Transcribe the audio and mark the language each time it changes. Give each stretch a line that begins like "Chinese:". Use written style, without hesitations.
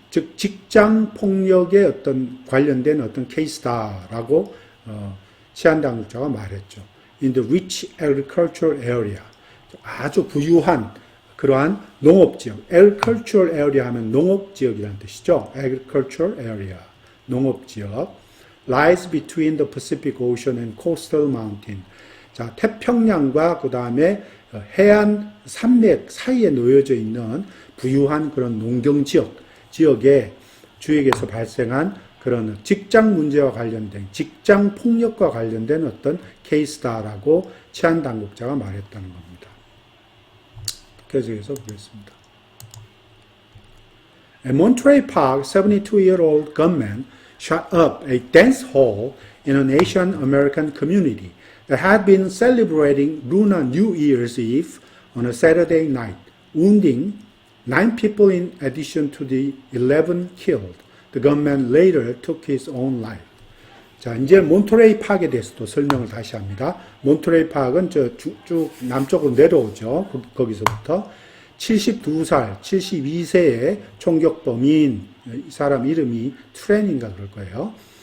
Korean: 즉 직장 폭력에 어떤 관련된 어떤 케이스다라고 치안 당국자가 말했죠.
English: In the rich agricultural area,
Korean: 아주 부유한 그러한 농업 지역, agricultural area 하면 농업 지역이라는 뜻이죠.
English: agricultural area,
Korean: 농업 지역,
English: lies between the Pacific Ocean and coastal mountain.
Korean: 자, 태평양과 그 다음에 해안 산맥 사이에 놓여져 있는 부유한 그런 농경 지역에 주역에서 발생한 그런 직장 문제와 관련된, 직장 폭력과 관련된 어떤 케이스다라고 치안 당국자가 말했다는 겁니다. 계속해서 보겠습니다.
English: At Monterey Park, 72-year-old gunman shot up a dance hall in an Asian American community that had been celebrating Lunar New Year's Eve on a Saturday night, wounding 9 people in addition to the 11 killed. The gunman later took his own life.
Korean: 자, 이제 몬터레이 파크에 대해서도 설명을 다시 합니다. 몬터레이 파크는 쭉 남쪽으로 내려오죠. 거기서부터 72살, 72세의 총격범인 이 사람 이름이 트렌인가 그럴 거예요.